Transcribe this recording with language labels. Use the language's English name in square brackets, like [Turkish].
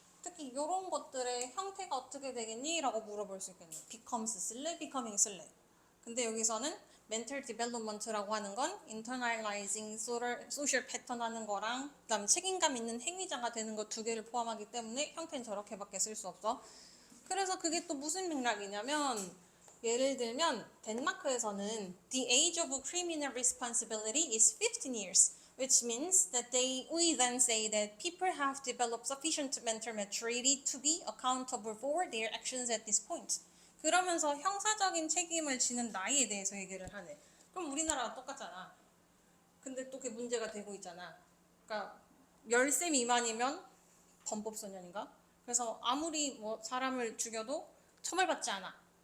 [Korean] 특히 이런 것들의 형태가 어떻게 되겠니? 라고 물어볼 수 있겠네. becomes 쓸래? becoming 쓸래? 근데 여기서는 mental development라고 하는 건 [English] internalizing social pattern [Korean] 하는 거랑 그다음에 책임감 있는 행위자가 되는 거 두 개를 포함하기 때문에 형태는 저렇게밖에 쓸 수 없어. 그래서 그게 또 무슨 맥락이냐면 예를 들면 덴마크에서는 [English] the age of criminal responsibility is 15 years, which means that we then say that people have developed sufficient mental maturity to be accountable for their actions at this point. [Korean] 그러면서 형사적인 책임을 지는 나이에 대해서 얘기를 하네. 그럼 우리나라랑 똑같잖아. 근데 또 그게 문제가 되고 있잖아. 그러니까 10세 미만이면 범법소년인가? 그래서 아무리 뭐 사람을 죽여도 처벌받지 않아.